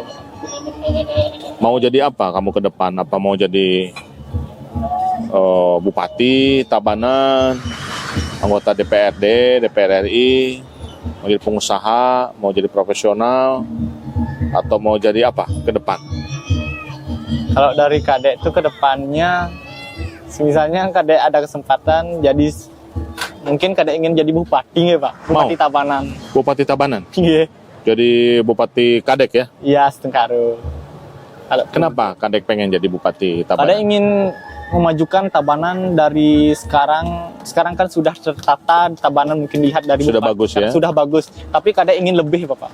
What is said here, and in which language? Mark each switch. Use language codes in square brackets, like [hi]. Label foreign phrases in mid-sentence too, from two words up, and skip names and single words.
[id] Mau jadi apa kamu ke depan? Apa mau jadi bupati, Tabanan, anggota DPRD, DPR RI, mau jadi pengusaha, mau jadi profesional, atau mau jadi apa ke depan? Kalau dari Kadek itu ke depannya, misalnya Kadek ada kesempatan jadi, mungkin Kadek ingin jadi bupati ya Pak, Bupati Mau. Tabanan. Bupati Tabanan? Iya, Jadi Bupati Kadek ya? iya Sengkaro. Kenapa Kadek pengen jadi Bupati Kadek Tabanan? ingin memajukan Tabanan dari sekarang kan sudah tertata, Tabanan mungkin lihat dari Sudah bupati, bagus ya? Sudah bagus, tapi Kadek ingin lebih Bapak,